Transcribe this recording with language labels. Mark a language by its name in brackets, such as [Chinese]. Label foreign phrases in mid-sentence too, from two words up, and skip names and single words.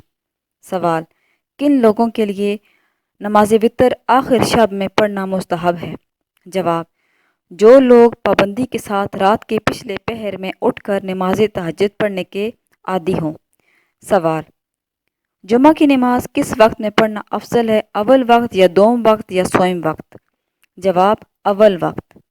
[Urdu] سوال: کن لوگوں کے لیے نماز وتر آخر شب میں پڑھنا مستحب ہے؟ جواب: جو لوگ پابندی کے ساتھ رات کے پچھلے پہر میں اٹھ کر نماز تہجد پڑھنے کے عادی ہوں۔ سوال: جمعہ کی نماز کس وقت میں پڑھنا افضل ہے، اول وقت یا دوم وقت یا سوم وقت؟ جواب: اول وقت۔